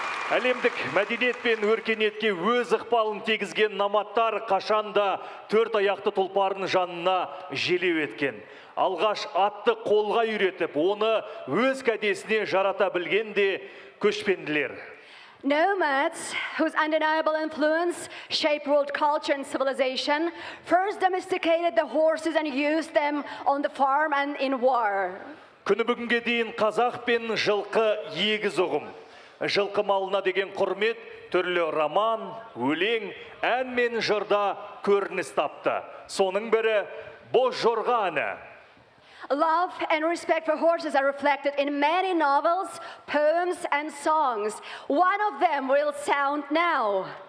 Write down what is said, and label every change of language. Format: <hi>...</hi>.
<kk>Әлемдік мәдениет пен өркениетке өз ықпалын тигізген номадтар қашанда төрт аяқты тұлпардың жанына желеу еткен. Алғаш атты қолға үйретіп, оны өз кәдесіне жарата білген де көшпенділер.</kk> <en>Nomads, whose undeniable influence shaped world culture and civilization, first domesticated the horses and used them on the farm and in war.</en> <kk>Күні бүгінге дейін қазақ пен жылқы егіз ұғым. Жылқы малына деген құрмет түрлі роман, өлең, ән мен жырда көрініс тапты. Соның бірі Боз жорға әні.</kk> <en>Love and respect for horses are reflected in many novels, poems, and songs. One of them will sound now.</en>